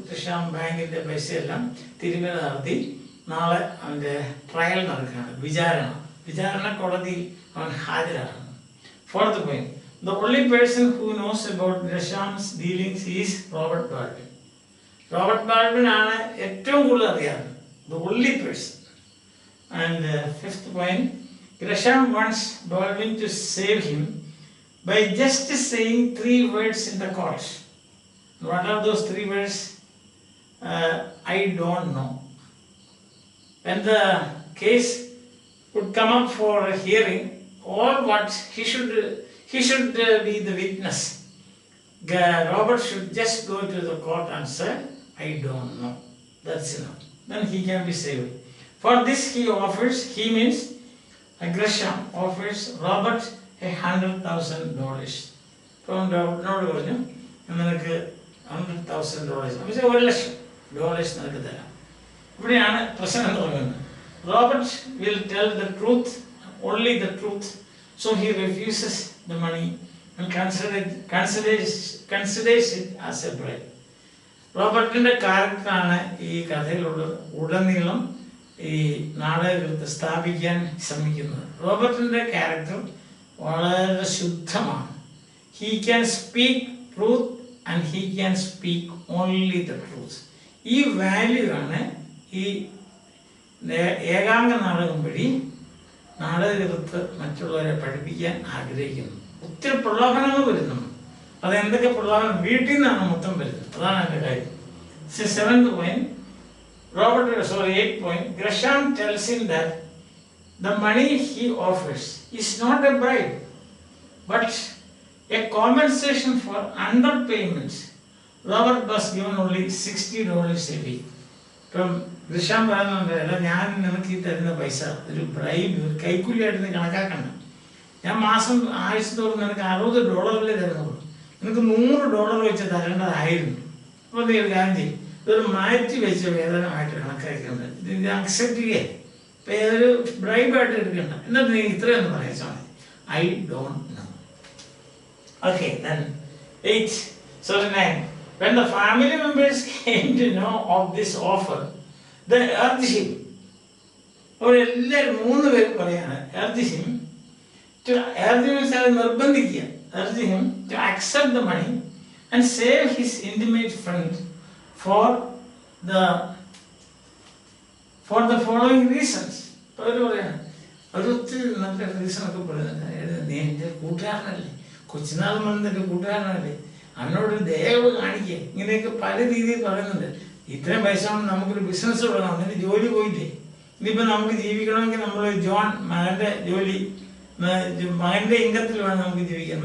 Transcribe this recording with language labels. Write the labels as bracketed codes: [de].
[ml] Gresham ബാങ്കിൻ്റെ പൈസയെല്ലാം തിരിമറി നടത്തി. നാളെ അവൻ്റെ ട്രയൽ നടക്കുകയാണ്, വിചാരണ കോടതിയിൽ അവൻ ഹാജരാണ്. [en] Fourth point, the only person who knows about Gresham's dealings is Robert Baldwin. [ml] Robert Baldwin ആണ് ഏറ്റവും കൂടുതൽ അറിയാറ്, [en] the only person. And fifth point, Gresham wants Baldwin to save him by just saying 3 words in the court. What are those 3 words? I don't know. When the case would come up for a hearing, all what he should be the witness. Robert should just go to the court and say, I don't know. That's enough. Then he can be saved. For this he means Gresham offers Robert $100,000. From Robert [ml] പറഞ്ഞു, നിനക്ക് $100,000, $1,00,000 നിനക്ക് തരാം. ഇവിടെയാണ് പ്രശ്നം തുടങ്ങുന്നത്. [en] Robert will tell the truth, only the truth. So he refuses the money and considers it as a bribe. [ml] റോബർട്ടിൻ്റെ ക്യാരക്ടറാണ് ഈ കഥയിലുള്ളത്. ഉടനീളം ഈ നാടകകൃത്ത് സ്ഥാപിക്കാൻ ശ്രമിക്കുന്നത്. റോബർട്ടിൻ്റെ ക്യാരക്ടർ വളരെ ശുദ്ധമാണ്. [en] He can speak truth and he can speak only the truth. [ml] ഈ value ആണ് ഈ ഏകാംഗ നാടകം വഴി നാടകകൃത്ത് മറ്റുള്ളവരെ പഠിപ്പിക്കാൻ ആഗ്രഹിക്കുന്നു. ഒത്തിരി പ്രലോഭനങ്ങൾ വരുന്നുണ്ട്. അതെന്തൊക്കെ പ്രലോഭനം? വീട്ടിൽ നിന്നാണ് മൊത്തം വരുന്നത്. അതാണ് എൻ്റെ കാര്യം. [en] 7th point, 8th point, Gresham tells him that the money he offers is not a bribe but a compensation for underpayments. Robert was given only $60 a week. [ml] ഇപ്പം ഗ്രഷാം പറയുന്നുണ്ട്, അല്ല ഞാൻ നിനക്ക് ഈ തരുന്ന പൈസ ഒരു ബ്രൈബ്, ഒരു കൈക്കൂലിയായിട്ട് നീ കണക്കാക്കണ്ട. ഞാൻ മാസം ആഴ്ചത്തോളം നിനക്ക് $60 തരുന്നുള്ളൂ. നിനക്ക് $100 വെച്ച് തരേണ്ടതായിരുന്നു. അപ്പോൾ നീ ഒരു കാര്യം ചെയ്യും, ഇതൊരു മാറ്റി വെച്ച വേതനമായിട്ട് കണക്കാക്കേണ്ടത്. ഇത് അക്സെപ്റ്റ് ചെയ്യേ, ഇപ്പം ഏതൊരു ബ്രൈബായിട്ട് എടുക്കണ്ട. എന്നിട്ട് നീ ഇത്രയൊന്ന് പറയാച്ചാൽ മതി, [en] I don't know. Okay, then 9. When the family members came to know of this offer, they urged him. [ml] അവരെല്ലാവരും 3 പേരും പറയാണ്, [en] urged him to [ml] നിർബന്ധിക്കുക. [en] urged him to accept the money and save his intimate friend for the following reasons. [ml] അപ്പോൾ അവർ പറയാണ്, അവർ ഒത്തിരി നല്ല റീസണൊക്കെ പറയുന്നുണ്ട്. നീ എൻ്റെ കൂട്ടുകാരനല്ലേ, കൊച്ചുനാൾ മുതൽ എൻ്റെ കൂട്ടുകാരനല്ലേ, അവനോട് ദയവ് കാണിക്കുക, ഇങ്ങനെയൊക്കെ പല രീതിയിൽ പറയുന്നുണ്ട്. ഇത്രയും പൈസ കൊണ്ട് നമുക്കൊരു ബിസിനസ് തുടങ്ങണം, അതിന് ജോലി പോയില്ലേ, ഇനിയിപ്പോൾ നമുക്ക് ജീവിക്കണമെങ്കിൽ നമ്മൾ ജോൺ മകൻ്റെ ജോലി മകൻ്റെ ഇൻകത്തിൽ വേണം നമുക്ക് ജീവിക്കാൻ.